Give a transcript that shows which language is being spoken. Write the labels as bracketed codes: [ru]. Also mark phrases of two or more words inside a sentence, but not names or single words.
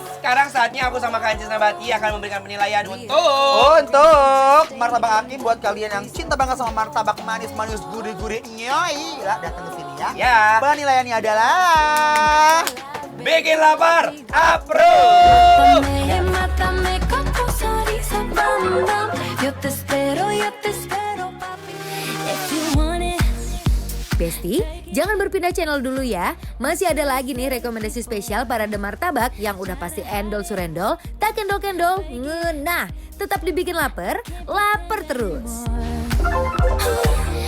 [id] Sekarang saatnya aku sama Kancis Nabati akan memberikan penilaian untuk martabak Akim buat kalian yang cinta banget sama martabak manis-manis gurih-gurih nyoi, lah datang ke sini ya. Ya. Penilaiannya adalah Bikin lapar, approve. [es] Mátame, mátame con tus sonrisas, bam, bam. Yo te espero, papi. [en] If you want it. [id] Besti, jangan berpindah channel dulu ya. Masih ada lagi nih rekomendasi spesial Parade Martabak yang udah pasti endol surendol, tak kendol-kendol, ngenah. Tetap dibikin lapar terus.